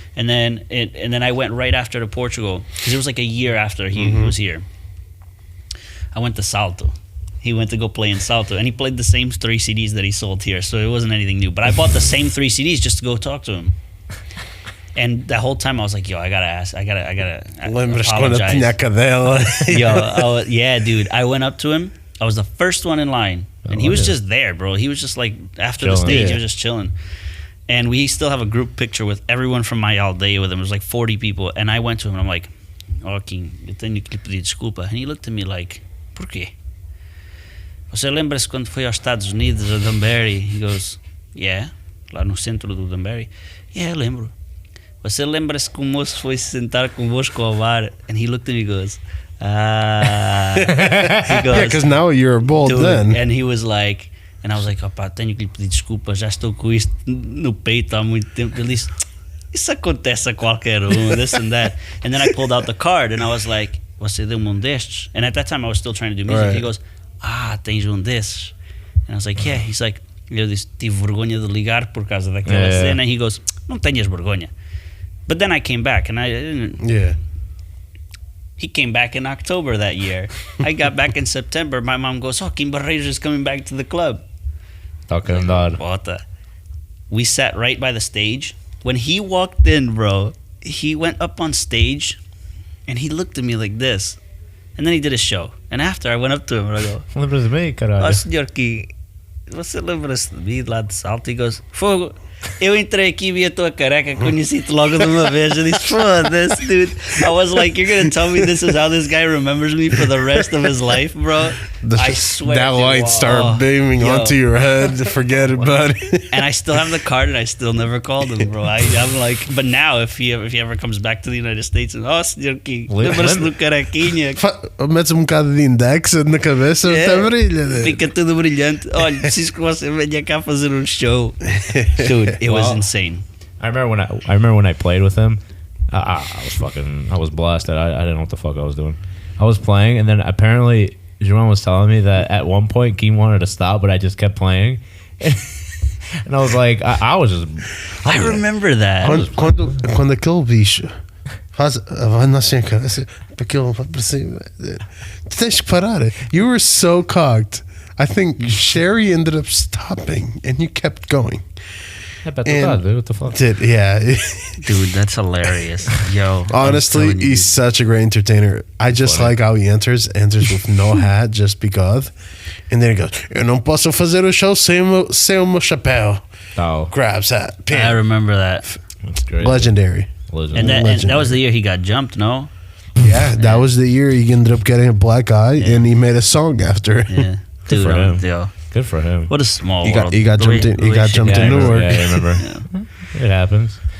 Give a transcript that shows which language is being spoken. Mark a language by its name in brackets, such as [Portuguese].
[English] And then I went right after to Portugal because it was like a year after he was here. I went to Salto. He went to go play in Salto, and he played the same 3 CDs that he sold here, so it wasn't anything new. But I bought the same 3 CDs just to go talk to him. And the whole time I was like, yo, I gotta [Portuguese] Lembras quando tinha cadela? [English] Yo, yeah, dude. I went up to him. I was the first one in line, and he was just there, bro. He was just like, after the stage, he was just chilling. And we still have a group picture with everyone from my aldeia with him. It was like 40 people. And I went to him, and I'm like, oh, Kim, [Portuguese] eu tenho que lhe pedir desculpa. [English] And he looked at me like, [Portuguese] por quê? Você lembra-se quando foi aos Estados Unidos, a Danbury? [English] He goes, yeah, [Portuguese] lá no centro do Danbury. Yeah, lembro. Você lembra-se que o moço foi se sentar convosco ao bar? [English] And he looked at me and goes, He goes, yeah, because now you're bald then. And he was like, [Portuguese] and I was like, opá, tenho que lhe pedir desculpa, já estou com isto no peito há muito tempo. Ele disse, isso acontece a qualquer [English] this and that. And then I pulled out the card and I was like, [Portuguese] você deu-me destes? [English] And at that time I was still trying to do music. Right. He goes, [Portuguese] tens desses? [English] And I was like, yeah. He's like, [Portuguese] eu disse, tive vergonha de ligar por causa daquela cena. [English] And he goes, [Portuguese] não tenhas vergonha. [English] But then I came back and I didn't. Yeah. He came back in October that year. I got back in September. My mom goes, Kimberrader is coming back to the club. Talking about What the? We sat right by the stage. When he walked in, bro, he went up on stage And he looked at me like this. And then he did a show. And after, I went up to him and I go, [Portuguese] Lembras de mim, caralho? ó, senhor King, você lembra-se de mim lá de Salto? [English] He goes, [Portuguese] fogo. Eu entrei aqui, vi a tua careca, conheci-te logo de uma vez. Eu disse, foda-se, dude. [English] I was like, you're gonna tell me this is how this guy remembers me for the rest of his life, bro? I swear. That light start beaming yo. onto your head. Forget about it. And I still have the card, and I still never called him, bro. I'm like, but now if he ever comes back to the United States, and oh, senhor King, [Portuguese] lembra-se do carequinha? Metes bocado de index na cabeça, [English] Yeah. [Portuguese] até brilha. Né? Fica tudo brilhante. Olha, preciso que você venha cá fazer um show. [English] Dude, it was insane. I remember when I played with him. I was blessed. I didn't know what the fuck I was doing. I was playing, and then apparently Jerome was telling me that at one point Keem wanted to stop, but I just kept playing. And I was like, I was just. I remember that. [Portuguese] Quando aquele bicho vai nascer a cabeça, aquilo vai para cima. Tu tens que parar. [English] You were so cocked. I think Sherry ended up stopping, and you kept going. Dude, what the fuck? Yeah. Dude, that's hilarious. Yo. Honestly, he's such a great entertainer. I just like how he enters with no hat just because. And then he goes, [Portuguese] eu não posso fazer o show sem o meu chapéu. [English] Oh. Grabs hat. I Pam. remember that. That's great. Legendary. And that was the year he got jumped, no? Yeah, that was the year he ended up getting a black eye, and he made a song after it. Yeah. Good Dude, for him. yo. Good for him. What a small He world. got jumped in. He got jumped Yeah, in Newark. I remember. It happens.